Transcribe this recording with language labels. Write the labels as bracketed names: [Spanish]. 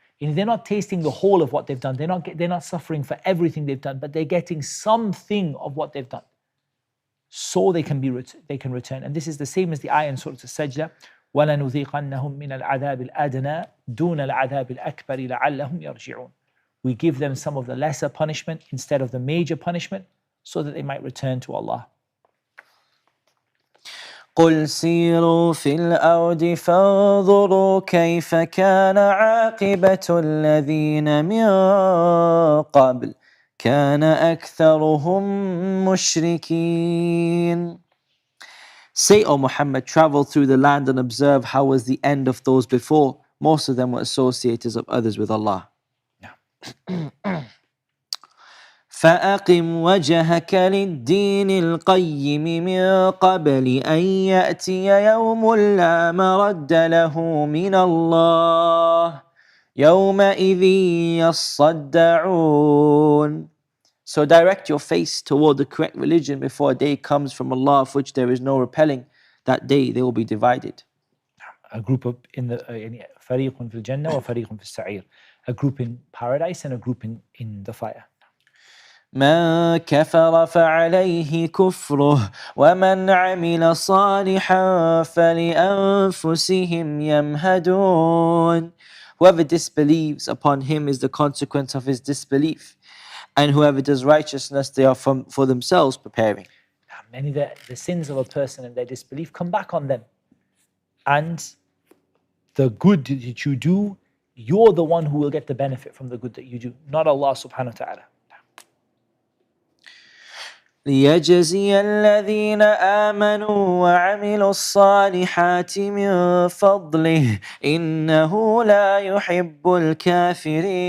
[English] They're not tasting the whole of what they've done. They're not suffering for everything they've done, but they're getting something of what they've done, so they can return. And this is the same as the ayah in Surah As-Sajdah. [Arabic] وَلَنُذِيقَنَّهُم مِّنَ الْعَذَابِ الْأَدْنَى دُونَ الْعَذَابِ الْأَكْبَرِ لَعَلَّهُمْ يَرْجِعُونَ. [English] We give them some of the lesser punishment instead of the major punishment, so that they might return to Allah. [Arabic] قل سيروا في الأرض فانظروا كيف كان عاقبة الذين من قبل كان أكثرهم مشركين. [English] Say, O Muhammad, travel through the land and observe how was the end of those before. Most of them were associators of others with Allah. [Arabic] فأقم وجهك للدين القيم من قبل أن يأتي يوم لا مرد له من الله يومئذ يصدعون. [English] So direct your face toward the correct religion before a day comes from Allah of which there is no repelling. That day they will be divided. A group of [Arabic] فريق في الجنة وفريق في السعير. [English] A group in paradise and a group in the fire. [Arabic] من كفر فعليه كفره ومن عمل صالحا فلأنفسهم يمهدون. [English] Whoever disbelieves, upon him is the consequence of his disbelief. And whoever does righteousness, they are for themselves preparing. Many the sins of a person and their disbelief come back on them. And the good that you do, you're the one who will get the benefit from the good that you do, not Allah subhanahu wa ta'ala. [Arabic] ليجزي الذين آمنوا وعملوا الصالحات من فضله إنه لا يحب الكافرين.